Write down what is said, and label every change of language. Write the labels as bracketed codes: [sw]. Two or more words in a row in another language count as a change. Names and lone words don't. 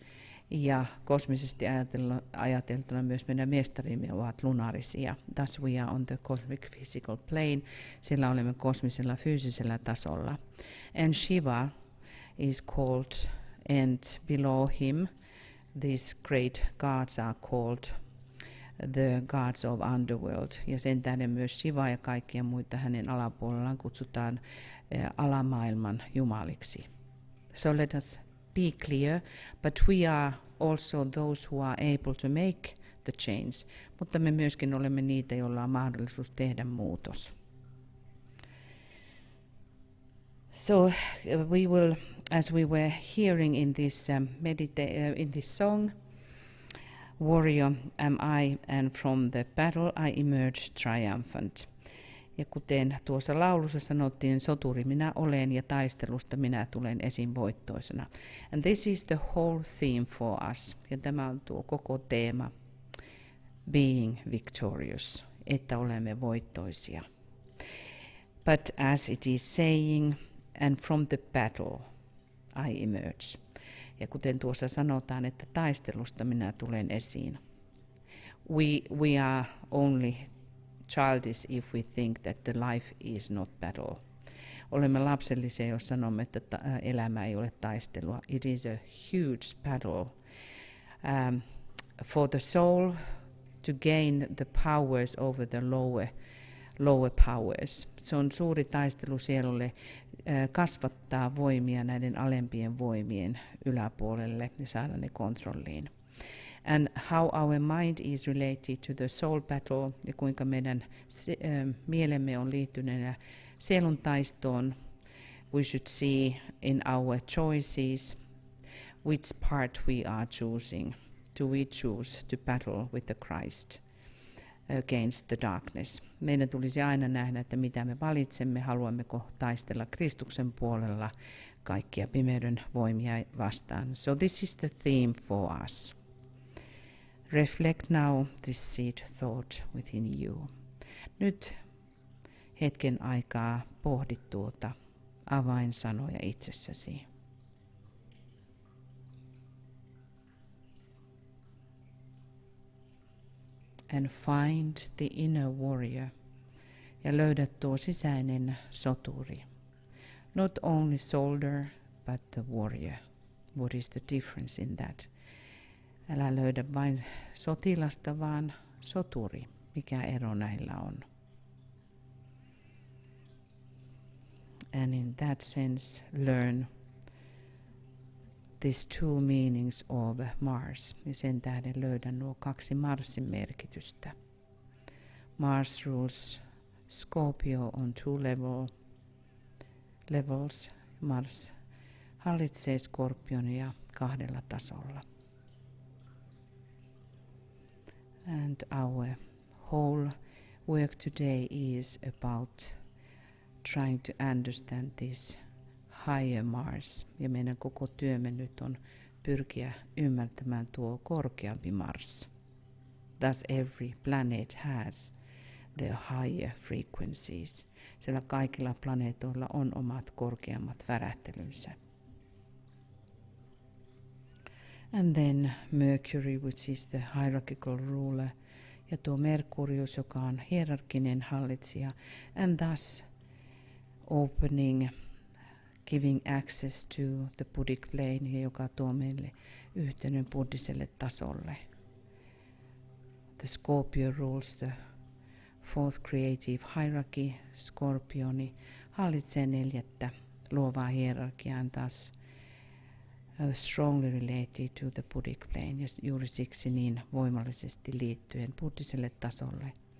[fi] Ja kosmisesti ajateltuna myös meidän mestarimme ovat lunaarisia. [en] Thus we are on the cosmic physical plane, [fi] sillä olemme kosmisella fyysisellä tasolla. [en] And Shiva is called, and below him these great gods are called the gods of underworld. [fi] Ja sen tähden myös Shiva ja kaikkia muita hänen alapuolellaan kutsutaan alamaailman jumaliksi. [en] So let us be clear, but we are also those who are able to make the change. [fi] Mutta me myöskin olemme niitä, joilla on mahdollisuus tehdä muutos. [en] So we will, as we were hearing in this in this song, warrior am I, and from the battle I emerge triumphant. [fi] Ja kuten tuossa laulussa sanottiin, soturi minä olen ja taistelusta minä tulen esiin voittoisena. [en] And this is the whole theme for us. [fi] Ja tämä on tuo koko teema, [en] being victorious, [fi] että olemme voittoisia. [en] But as it is saying, and from the battle I emerge. [fi] Ja kuten tuossa sanotaan, että taistelusta minä tulen esiin. [en] We are only childish if we think that the life is not battle. [fi] Olemme lapsellisia, jos sanomme, että elämä ei ole taistelua. [en] It is a huge battle. For the soul to gain the powers over the lower powers. [fi] Se on suuri taistelu sielulle kasvattaa voimia näiden alempien voimien yläpuolelle ja saada ne kontrolliin. [en] And how our mind is related to the soul battle, [fi] ja kuinka meidän mielemme on liittyneenä sielun taistoon. [en] We should see in our choices which part we are choosing. Do we choose to battle with the Christ against the darkness? [fi] Meidän tulisi aina nähdä, että mitä me valitsemme, haluammeko taistella Kristuksen puolella kaikkia pimeyden voimia vastaan. [en] So this is the theme for us. Reflect now this seed thought within you. [fi] Nyt hetken aikaa pohdi tuota avainsanoja itsessäsi. [en] And find the inner warrior. [fi] Ja löydä tuo sisäinen soturi. [en] Not only soldier, but the warrior. What is the difference in that? [fi] Älä löydä vain sotilasta, vaan soturi. Mikä ero näillä on? [en] And in that sense, learn these two meanings of Mars. [fi] Ja sen tähden löydän nuo kaksi Marsin merkitystä. [en] Mars rules Scorpio on two levels. [fi] Mars hallitsee Skorpionia kahdella tasolla. [en] And our whole work today is about trying to understand this higher Mars. [fi] Ja meidän koko työmme nyt on pyrkiä ymmärtämään tuo korkeampi Mars. [en] Thus every planet has their higher frequencies. [fi] Sillä kaikilla planeetoilla on omat korkeammat värähtelynsä. [en] And then Mercury, which is the hierarchical ruler, [fi] ja tuo Merkurius, joka on hierarkinen hallitsija, [en] and thus opening, giving access to the Buddhic plane, [fi] joka tuo meille yhteyden buddhiselle tasolle. [en] The Scorpio rules the fourth creative hierarchy. [fi] Skorpioni hallitsee neljättä luovaa hierarkiaa, taas [en] strongly related to the Buddhic plane, [fi] ja juuri siksi niin voimallisesti liittyen buddhiselle tasolle.